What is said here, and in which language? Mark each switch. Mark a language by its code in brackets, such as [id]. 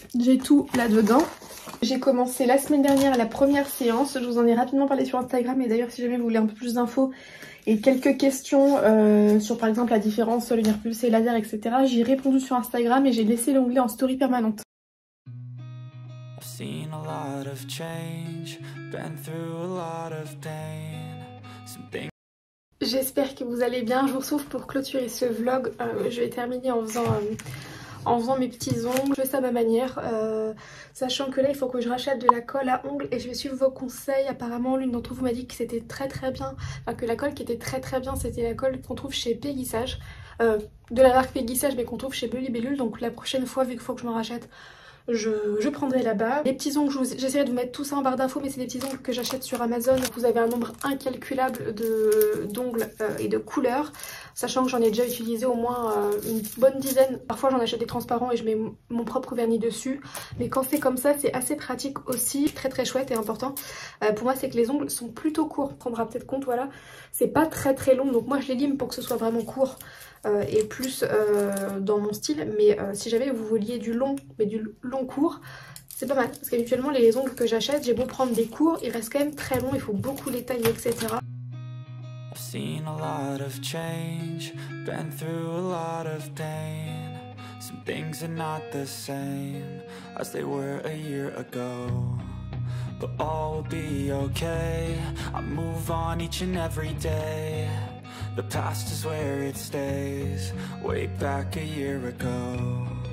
[fr] J'ai tout là-dedans. J'ai commencé la semaine dernière la première séance, je vous en ai rapidement parlé sur Instagram et d'ailleurs si jamais vous voulez un peu plus d'infos et quelques questions sur par exemple la différence lumière pulsée, laser, etc. J'ai répondu sur Instagram et j'ai laissé l'onglet en story permanente. [en] Seen a lot of change, been through a lot of pain. [fr] J'espère que vous allez bien. Je vous retrouve pour clôturer ce vlog. Je vais terminer en faisant mes petits ongles. Je fais ça à ma manière, sachant que là il faut que je rachète de la colle à ongles et je vais suivre vos conseils. Apparemment l'une d'entre vous m'a dit que c'était très bien, enfin que la colle qui était très bien c'était la colle qu'on trouve chez Peggy-Sage, de la marque Peggy-Sage mais qu'on trouve chez Bully-Bellule. Donc la prochaine fois vu qu'il faut que je me rachète, je prendrai là-bas. Les petits ongles, j'essaierai de vous mettre tout ça en barre d'infos, mais c'est des petits ongles que j'achète sur Amazon. Vous avez un nombre incalculable d'ongles et de couleurs, sachant que j'en ai déjà utilisé au moins une bonne dizaine. Parfois j'en achète des transparents et je mets mon propre vernis dessus, mais quand c'est comme ça c'est assez pratique aussi, très chouette et important. Pour moi c'est que les ongles sont plutôt courts, on prendra peut-être compte, voilà, c'est pas très long, donc moi je les lime pour que ce soit vraiment court. Et plus dans mon style, mais si jamais vous vouliez du long, mais du long court, c'est pas mal, parce qu'habituellement les ongles que j'achète, j'ai beau prendre des courts, ils restent quand même très longs, il faut beaucoup les tailler, etc. [en] I've seen a lot of change, been through a lot of pain. Some things are not the same as they were a year ago, but all will be okay. I move on each and every day. The past is where it stays, way back a year ago.